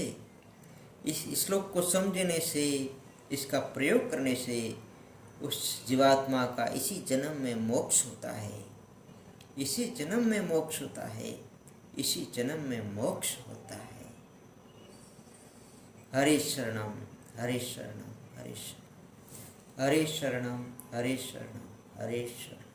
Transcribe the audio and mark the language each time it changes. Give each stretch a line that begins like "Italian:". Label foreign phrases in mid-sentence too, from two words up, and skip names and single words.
Hindi: इस श्लोक को समझने से, इसका प्रयोग करने से उस जीवात्मा का इसी जन्म में मोक्ष होता है। इसी जन्म में मोक्ष होता है। इसी जन्म में मोक्ष होता है।
Sanskrit: हरे शरणम हरे शरणम हरे शरणम हरे शरणम हरे शरणम हरे शरणम।